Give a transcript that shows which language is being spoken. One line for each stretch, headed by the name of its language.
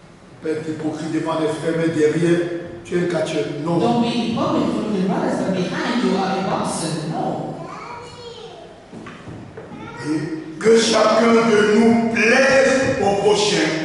French: Tu peux être hypocrite devant les frères, mais derrière tu es un catcheur. Non.
English: Don't be hypocrite from the brothers, but behind you are a boxer. No.
French: Que chacun de nous plaise au prochain.